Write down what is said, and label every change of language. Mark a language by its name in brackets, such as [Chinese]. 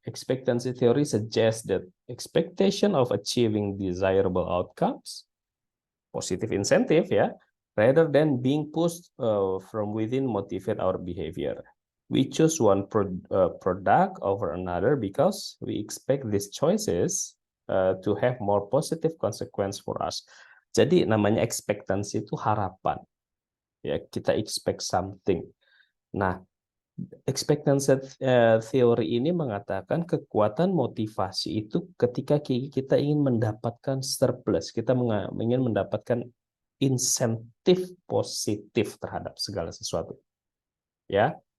[English] Expectancy theory suggests that expectation of achieving desirable outcomes, positive incentive ya, rather than being pushed from within motivate our behavior. We choose one product over another because we expect these choices to have more positive consequence for us. [Indonesian] Jadi namanya ekspektasi itu harapan. Ya, kita [English] expect something. [Indonesian] Nah, expectancy theory ini mengatakan kekuatan motivasi itu ketika kita ingin mendapatkan surplus, kita ingin mendapatkan insentif positif terhadap segala sesuatu. Ya.